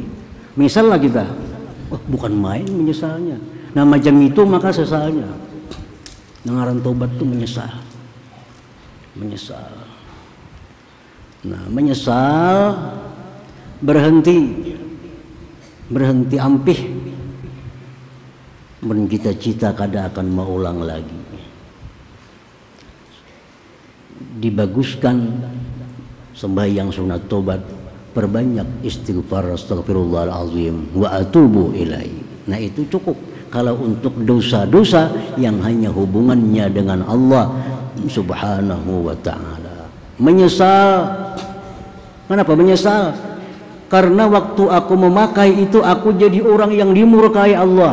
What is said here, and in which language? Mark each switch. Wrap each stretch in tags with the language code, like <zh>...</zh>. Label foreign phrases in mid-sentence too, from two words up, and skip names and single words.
<id>Misalnya kita, bukan main menyesalnya. Nah macam itu maka sesalnya. Ngaran tobat itu menyesal. Menyesal. Nah, menyesal berhenti ampih.</id> <bjn>Men kita cita kada akan maulang lagi.</bjn> <id>Dibaguskan sembahyang sunat tobat, perbanyak istighfar</id> <ar>أستغفر الله العظيم وأتوب إليه.</ar> <id>Nah, itu cukup. Kalau untuk dosa-dosa yang hanya hubungannya dengan Allah</id> <ar>سبحانه وتعالى.</ar> <id>Menyesal. Kenapa menyesal? Karena waktu aku memakai itu aku jadi orang yang dimurkai Allah.</id>